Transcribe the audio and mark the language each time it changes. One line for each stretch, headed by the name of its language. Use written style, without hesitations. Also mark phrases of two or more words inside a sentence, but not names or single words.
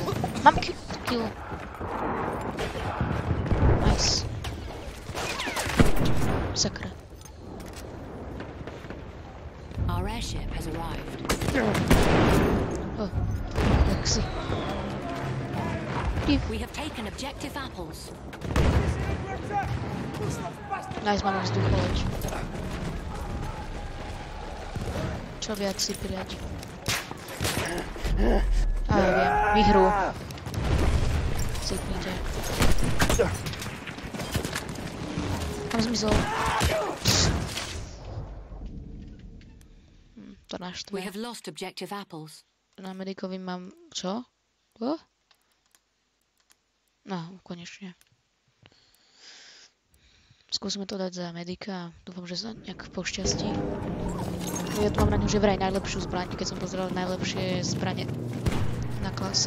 Slovak: Mám kill. Nice. Sakra.
English: Our airship has arrived.
Slovak: Tak si.
English: We have taken objective apples.
Slovak: Nice, máme vzduchovač. Čo viac si prijať? A ja viem, vyhru. Cípnite. Kam zmizol? To naštve.
English: We have lost objective apples.
Slovak: Na medikovi mám... Čo? No, konečne. Skúsime to dať za medika a dúfam, že sa nejak pošťastí. Ja tu mám na ňu že vraj najlepšiu zbraň, keď som pozeral najlepšie zbrane na klasy.